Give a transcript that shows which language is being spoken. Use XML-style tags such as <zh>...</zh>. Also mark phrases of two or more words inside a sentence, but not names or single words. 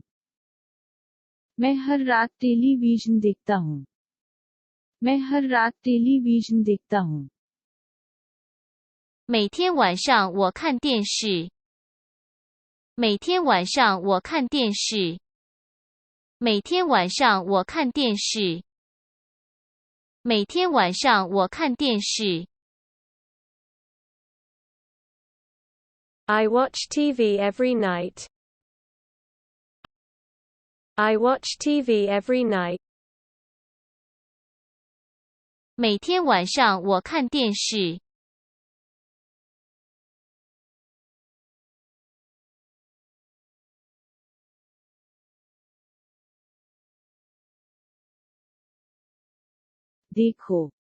<hi>मैं हर रात टेलीविजन देखता हूँ। मैं हर रात टेलीविजन देखता हूँ।</hi> <zh>每天晚上我看电视。每天晚上我看电视。每天晚上我看电视。每天晚上我看电视。</zh> <en>I watch TV every night. I watch TV every night.</en> <zh>每天晚上我看电视。</zh> <hi>देखो।</hi>